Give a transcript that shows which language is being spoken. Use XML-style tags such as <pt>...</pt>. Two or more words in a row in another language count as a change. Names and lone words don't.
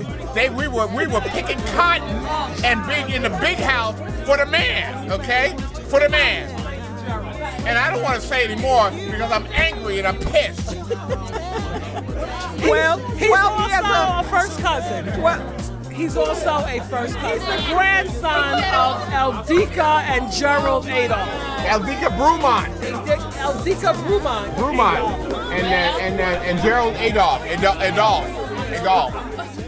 <en>We were picking cotton and being in the big house for the man, okay? For the man. And I don't want to say anymore because I'm angry and I'm pissed. He's also a first cousin. He's also a first cousin. He's the grandson of Eldika and Gerald Adolph. Eldika Brumont. Eldika Brumont. And Gerald Adolph.</en>